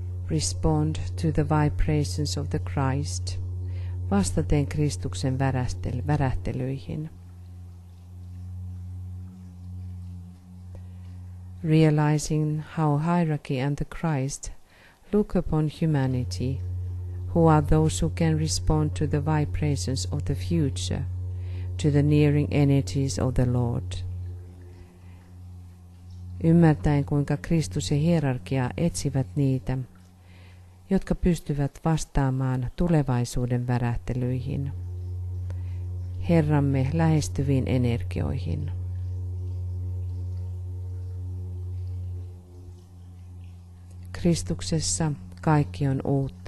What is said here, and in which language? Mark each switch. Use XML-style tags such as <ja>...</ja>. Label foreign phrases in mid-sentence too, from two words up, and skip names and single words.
<en>respond to the vibrations of the Christ,</en> <fi>vastaten Kristuksen värähtelyihin.</fi> <en>Realizing how hierarchy and the Christ look upon humanity, who are those who can respond to the vibrations of the future, to the nearing energies of the Lord.</en> <fi>Ymmärtäen kuinka Kristus ja hierarkia etsivät niitä, jotka pystyvät vastaamaan tulevaisuuden värähtelyihin, Herramme lähestyviin energioihin. Kristuksessa kaikki on uutta.</fi>